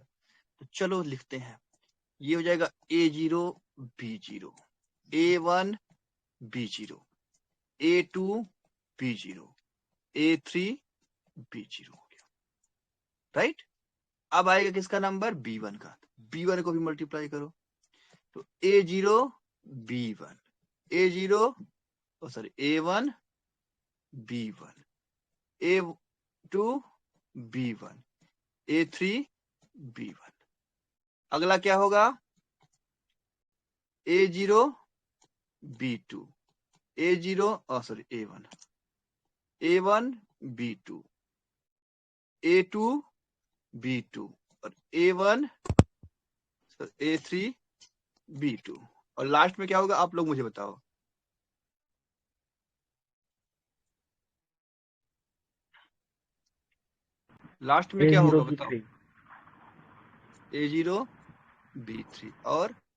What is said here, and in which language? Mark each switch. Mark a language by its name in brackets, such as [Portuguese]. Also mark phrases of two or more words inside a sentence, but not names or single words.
[Hindi] तो चलो लिखते हैं। ये हो जाएगा A0 B0 A1 B0 A2 B0 A3 B0 हो गया, राइट। अब आएगा किसका नंबर? B1 का। B1 को भी मल्टीप्लाई करो, तो A0 B1 A0 सॉरी A1 B1 A2 B1 A3 B1। अगला क्या होगा? A0 B2 A0 सॉरी A1 A1 B2 A2 B2 और A1 A3 B2। और लास्ट में क्या होगा? आप लोग मुझे बताओ। लास्ट में क्या होगा? बताओ। A0 B3 और